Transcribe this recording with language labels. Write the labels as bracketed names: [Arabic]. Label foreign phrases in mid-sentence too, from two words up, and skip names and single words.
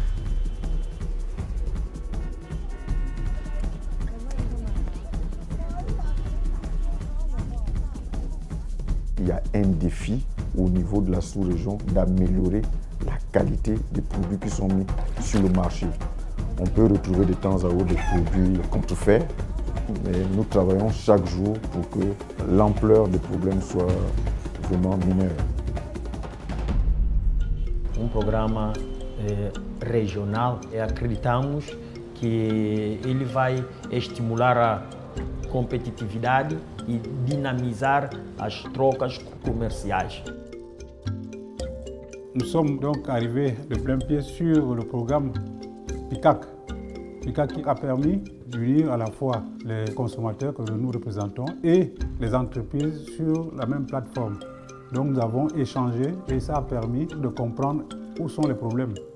[French] Il y a un défi au niveau de la sous-région d'améliorer la qualité des produits qui sont mis sur le marché. On peut retrouver de temps à autre des produits contrefaits, mais nous travaillons chaque jour pour que l'ampleur des problèmes soit vraiment mineure. [Portuguese] Programa regional e acreditamos que ele vai estimular a competitividade e dinamizar as trocas comerciais. [French] Nous sommes donc arrivés de plein pied sur le programme PICAC. PICAC qui a permis d'unir à la fois les consommateurs que nous représentons et les entreprises sur la même plateforme. Donc nous avons échangé et ça a permis de comprendre où sont les problèmes.